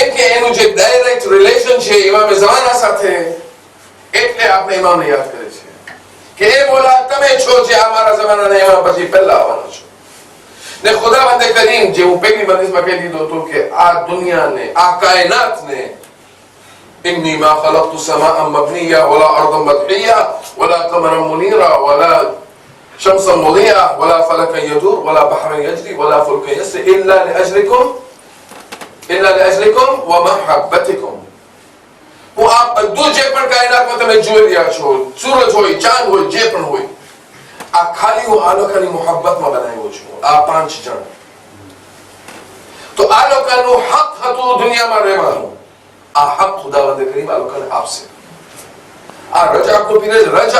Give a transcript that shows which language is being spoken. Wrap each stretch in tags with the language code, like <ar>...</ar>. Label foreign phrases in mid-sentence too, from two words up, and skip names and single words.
<gu>કે એનું જે</gu> <en>direct relation</en> <gu>છે ઇમામ ઝમાના સાથે એટલે આપણે ઇમામને યાદ કરે છે કે એ મોલા તમે છો જે અમારા જમાનાના ઇમામ પછી પહેલા આવવાના છો ને ખુદાવંદ કરીમ જે હું પહેલી મજલિસમાં કહી દીધો હતો કે આ દુનિયાને આ કાયનાતને</gu> <ar>إني ما خلقت سماء مبنية ولا أرضا مدحية ولا قمرا منيرا ولا شمسا مضيئة ولا فلكا يدور ولا بحرا يجري ولا فلكا يسري إلا لأجلكم ومحبتكم</ar> <gu>હું આ બધું જે પણ કાયનાતમાં તમે જોઈ રહ્યા છો સૂરજ હોય ચાંદ હોય જે પણ હોય આ ખાલી હું આ લોકોની મોહબ્બતમાં બનાવ્યો છું આ 5 જણ તો આ લોકોનું હક હતું દુનિયામાં રહેવાનું આ હક ખુદાવંદ કરીમ આ લોકોને આપશે આ રજાનો પીરિયડ રજા</gu>